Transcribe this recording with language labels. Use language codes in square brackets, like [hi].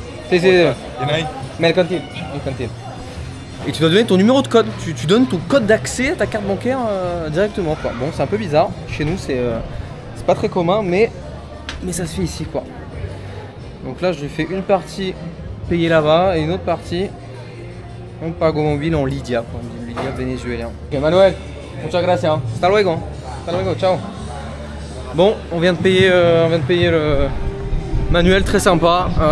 [fr] C'est mercantil. Et tu dois donner ton numéro de code, tu donnes ton code d'accès à ta carte bancaire directement quoi. Bon c'est un peu bizarre, chez nous c'est pas très commun mais ça se fait ici quoi. Donc là je fais une partie payée là-bas et une autre partie en Pago Mobile en Lydia quoi, Lydia vénézuélien. [es] Ok Manuel, muchas gracias, hasta luego, ciao. [fr] Bon, on vient de payer le Manuel, très sympa.